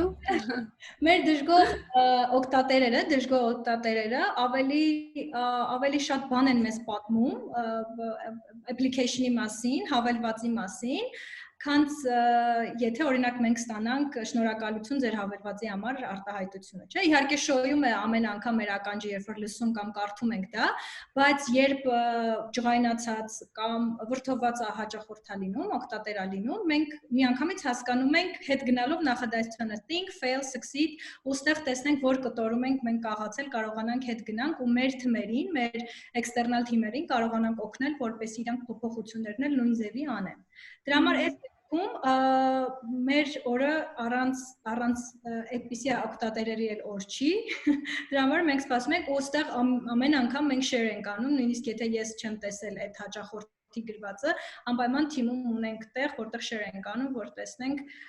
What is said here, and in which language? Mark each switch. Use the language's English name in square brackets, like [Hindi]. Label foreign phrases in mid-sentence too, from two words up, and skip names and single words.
[Armenian] Մեր դժգոհ օգտատերերը ավելի շատ բան են մեզ պատմում application-ի մասին, հավելվածի մասին, քանց եթե օրինակ մենք ստանանք շնորհակալություն ձեր հավելվածի համար արտահայտությունը, չէ՞։ Իհարկե շոյում է ամեն անգամ մեր ականջը, երբ որ լսում կամ կարդում ենք դա, բայց երբ ջղայնացած կամ վրդովված հաճախորդա լինում, օգտատերա լինում, մենք միանգամից հասկանում ենք հետ գնալով նախադասությունը [English] think, fail, succeed, [Armenian] ուստեղ տեսնենք որ կտորում ենք մենք կաղացել, կարողանանք հետ գնանք ու մեր թմերին, մեր external թիմերին կարողանանք օգնել, որպեսզի իրանք փոփոխություններն էլ նույն ձևի անեն։ Դրա համար այս դեպքում մեր օրը առանց այդպիսի օգտատերերի էլ օր չի։ Դրա համար մենք սպասում ենք ու այստեղ ամեն անգամ մենք share ենք անում, նույնիսկ եթե ես չեմ տեսել այդ հաճախորդի գրվածը, անպայման թիմում ունենք տեղ, որտեղ share ենք անում, որ տեսնենք